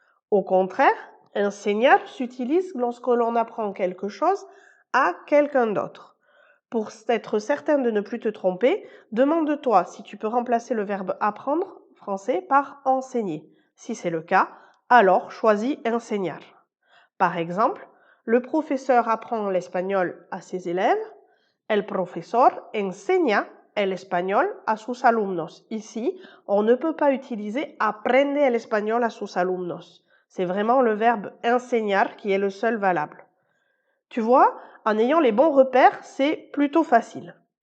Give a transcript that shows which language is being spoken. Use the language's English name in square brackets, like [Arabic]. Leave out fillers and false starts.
[French] Au contraire, enseñar s'utilise lorsque l'on apprend quelque chose à quelqu'un d'autre. Pour être certain de ne plus te tromper, demande-toi si tu peux remplacer le verbe apprendre français par enseigner. Si c'est le cas, alors choisis enseñar. Par exemple, le professeur apprend l'espagnol à ses élèves. [Spanish] El profesor enseña el español a sus alumnos. [French] Ici, on ne peut pas utiliser [Spanish] aprende el español a sus alumnos. [French] C'est vraiment le verbe enseñar qui est le seul valable. Tu vois, en ayant les bons repères, c'est plutôt facile.